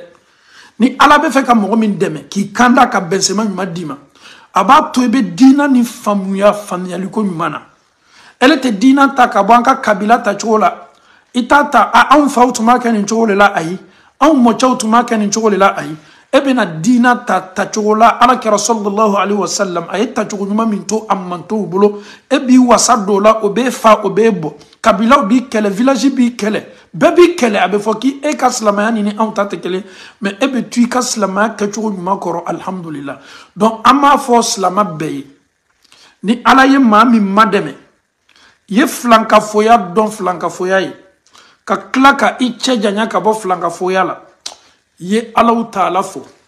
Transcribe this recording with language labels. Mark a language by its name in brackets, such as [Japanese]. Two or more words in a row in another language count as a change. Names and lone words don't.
[Bambara] Ni Ala bɛ fɛ ka mɔgɔ min dɛmɛ k'i kanda ka bɛnsɛma ɲuman d'i ma, a b'a to i bɛ diina ni faamuyali ko ɲuman na. Ele tɛ diina ta ka bɔ an ka kabila ta cogo la. I t'a ta anw faw tun b'a kɛ nin cogo de la ayi. Anw mɔcɛw tun b'a kɛ nin cogo de la ayi. E bɛna diina ta cogo la Ala kɛra [Arabic] صلى الله عليه وسلم [Bambara] a ye tacogo ɲuman min to a man t'o bolo. E b'i wasa dɔw la o b'e fa o b'e bɔ. Kabilaw b'i kɛlɛ, village b'i kɛlɛ, bɛɛ b'i kɛlɛ. A bɛ fɔ k'e ka silamɛya ni anw ta tɛ kelen, mais e bɛ to i ka silamɛya kɛcogo ɲuman kɔrɔ alhamdulillah. Donc an b'a fɔ silamɛ bɛɛ ye ni Ala ye maa min ma dɛmɛ, ye filankafoya dɔn filankafoya ye, ka tila ka i cɛ janya ka bɔ filankafoya la, ye Allahu Taala fo.